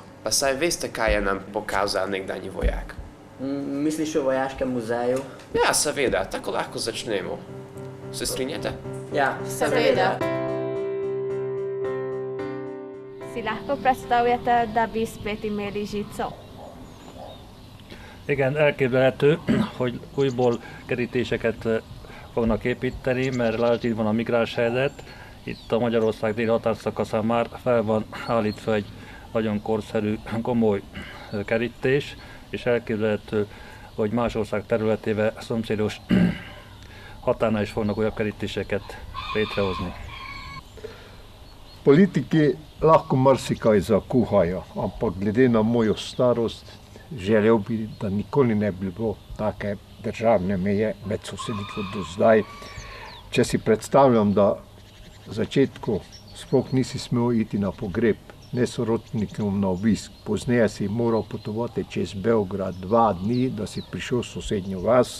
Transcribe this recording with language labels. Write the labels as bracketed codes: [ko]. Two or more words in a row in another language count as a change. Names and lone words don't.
[sl] Pa saj veste, kaj je nam pokazal nekdanji vojak. Misliš o vojaškem muzeju? Ja, seveda, tako lahko začnemo. Se strinjate? Ja, seveda. Si lahko predstavljate, da bi spet imeli žico? [hu] Igen, elképzelhető, hogy újból kerítéseket fognak építeni, mert lásd, itt van a migráns helyzet. Itt a Magyarország déli határszakaszán már fel van állítva egy nagyon korszerű, komoly kerítés, és elképzelhető, hogy más ország területével szomszédos határnál is fognak újabb kerítéseket létrehozni. [sl] Politiki lahko marsikaj zakuhajo, ampak glede na mojo starost želel bi, da nikoli ne bi bilo take državne meje med sosedi kot do zdaj. Če si predstavljam, da v začetku sploh nisi smel iti na pogreb, ne sorodnikom na obisk, pozneje si moral potovati čez Beograd 2 dni, da si prišel v sosednjo vas.